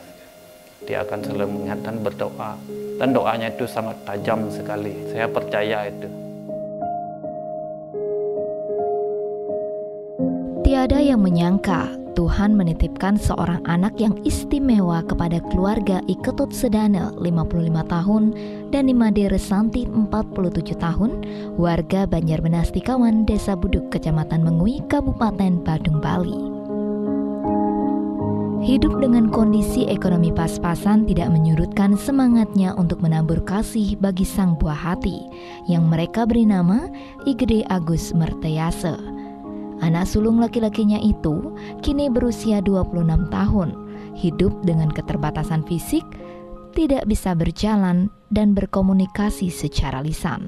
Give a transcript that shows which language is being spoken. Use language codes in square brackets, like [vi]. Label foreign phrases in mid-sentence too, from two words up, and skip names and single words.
[id] Dia akan selalu mengingat dan berdoa, dan doanya itu sangat tajam sekali. Saya percaya itu. Tiada yang menyangka Tuhan menitipkan seorang anak yang istimewa kepada keluarga Iketut Sedane 55 tahun dan Nimade Resanti 47 tahun, warga Banjarbenas Tikawan, Desa Buduk, Kecamatan Mengui, Kabupaten Badung, Bali. Hidup dengan kondisi ekonomi pas-pasan tidak menyurutkan semangatnya untuk menabur kasih bagi sang buah hati yang mereka beri nama Igede Agus Mertayase. Anak sulung laki-lakinya itu kini berusia 26 tahun, hidup dengan keterbatasan fisik, tidak bisa berjalan dan berkomunikasi secara lisan.